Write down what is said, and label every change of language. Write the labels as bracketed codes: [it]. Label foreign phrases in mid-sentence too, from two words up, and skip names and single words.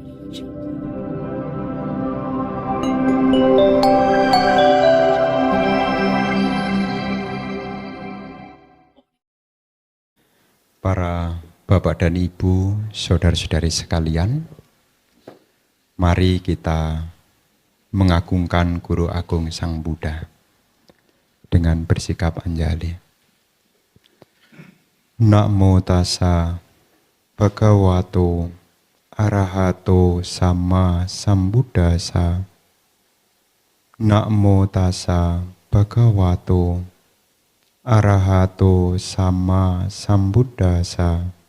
[id] Para Bapak dan Ibu, saudara-saudari sekalian, mari kita mengagungkan Guru Agung Sang Buddha dengan bersikap anjali. [pi] Namo tassa bhagavato arahato sama sambuddhassa. Namo tassa bhagavato arahato sama sambuddhassa.